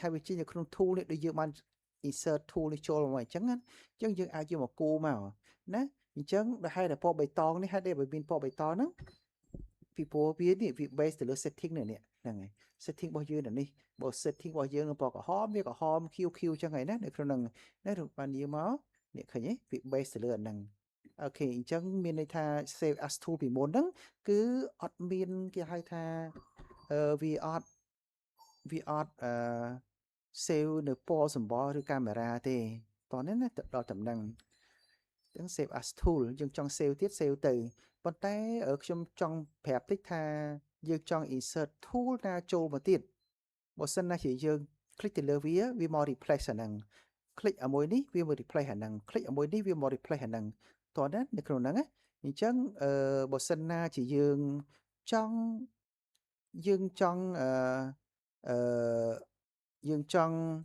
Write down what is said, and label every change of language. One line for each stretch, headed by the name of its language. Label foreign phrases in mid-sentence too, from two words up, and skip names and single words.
Khmer: វាចេញនៅក្នុង tool នេះដូចយើងបាន
English: insert tool
Khmer: នេះចូលមកអញ្ចឹងណាអញ្ចឹងយើងអាចយកមកគូមកណាអញ្ចឹងដែលហេតុតែពណ៌បៃតងនេះហេតុតែបើមានពណ៌បៃតងហ្នឹងពីព្រោះវានេះវា base ទៅលើ setting នេះហ្នឹងហើយ setting របស់យើងនេះបើ setting របស់យើងនឹងពណ៌ក្រហមវាក្រហម QQ អញ្ចឹងហើយណានៅក្នុងហ្នឹងណាបានយកមកនេះឃើញទេវា base ទៅលើអាហ្នឹងអូខេអញ្ចឹងមានន័យថា
English: save as tool
Khmer: ពីមុនហ្នឹងគឺអត់មានគេហៅថាវាអត់ save នៅពណ៌សម្បុរឬកាមេរ៉ាទេតោះនេះណាដល់តំណឹងអញ្ចឹង
English: save as tool
Khmer: យើងចង់ save ទៀត save ទៅប៉ុន្តែខ្ញុំចង់ប្រាប់តិចថាយើងចង់
English: insert tool
Khmer: ណាចូលមកទៀត បើសិនណាជាយើង click ទៅលើវាមក replace អាហ្នឹង click អាមួយនេះវាមក replace អាហ្នឹង click អាមួយនេះវាមក replace អាហ្នឹងតោះណានៅក្នុងហ្នឹងណាអញ្ចឹងបើសិនណាជាយើងចង់យើងចង់អឺយើងចង់